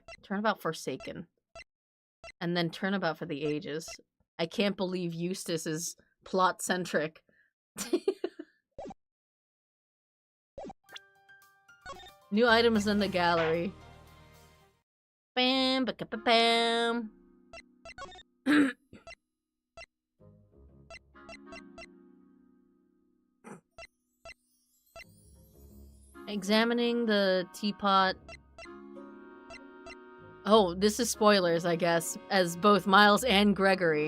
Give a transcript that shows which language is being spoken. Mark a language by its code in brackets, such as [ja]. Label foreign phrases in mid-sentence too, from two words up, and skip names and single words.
[en] Turnabout Forsaken. And then Turnabout for the Ages. I can't believe Eustace is plot-centric. New items in the gallery. Bam, ba-ka-ba-bam. Examining the teapot. Oh, this is spoilers, I guess, as both Miles and Gregory.